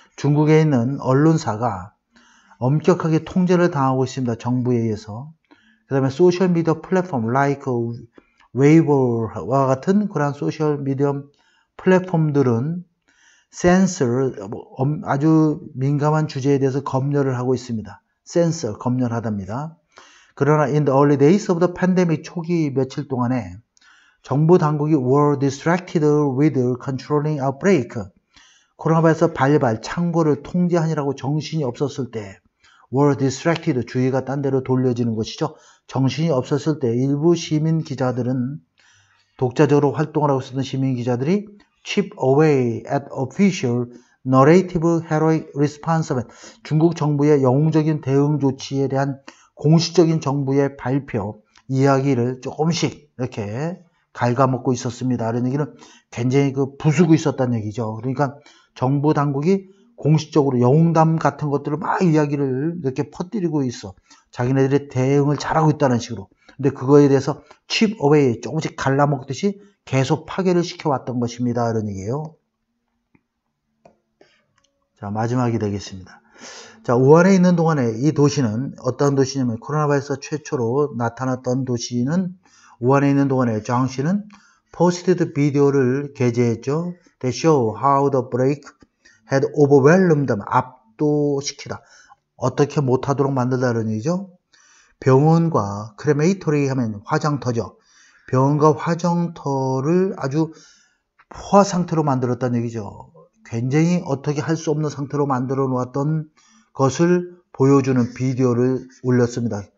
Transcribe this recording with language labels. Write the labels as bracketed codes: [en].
[ko] 중국에 있는 언론사가 엄격하게 통제를 당하고 있습니다. 정부에 의해서. 그 다음에 소셜미디어 플랫폼 like 웨이보와 같은 그런 소셜미디어 플랫폼들은 센서, 아주 민감한 주제에 대해서 검열을 하고 있습니다. 센서, 검열하답니다. [en] 그러나 in the early days of the pandemic [ko] 초기 며칠 동안에 정부 당국이 [en] were distracted with controlling outbreak. [ko] 코로나 바이러스 발발, 창궐을 통제하느라고 정신이 없었을 때 [en] were distracted, [ko] 주의가 딴 데로 돌려지는 것이죠. 정신이 없었을 때 일부 시민 기자들은 독자적으로 활동을 하고 있었던 시민 기자들이 [en] chip away at official narrative heroic response. [ko] 중국 정부의 영웅적인 대응 조치에 대한 공식적인 정부의 발표, 이야기를 조금씩 이렇게 갉아먹고 있었습니다. 이런 얘기는 굉장히 부수고 있었다는 얘기죠. 그러니까 정부 당국이 공식적으로 영웅담 같은 것들을 막 이야기를 이렇게 퍼뜨리고 있어. 자기네들의 대응을 잘하고 있다는 식으로. 근데 그거에 대해서 [en] chip away, [ko] 조금씩 갈라먹듯이 계속 파괴를 시켜왔던 것입니다. 이런 얘기예요. 자, 마지막이 되겠습니다. 자, 우한에 있는 동안에 이 도시는 어떤 도시냐면 코로나 바이러스 최초로 나타났던 도시는 우한에 있는 동안에 장 씨는 포스티드 비디오를 게재했죠. [en] They show how the break had overwhelmed them. [ko] 압도시키다. 어떻게 못하도록 만들다는 얘기죠. 병원과 크레메이토리 하면 화장터죠. 병원과 화장터를 아주 포화 상태로 만들었다는 얘기죠. 굉장히 어떻게 할 수 없는 상태로 만들어 놓았던 것을 보여주는 비디오를 올렸습니다.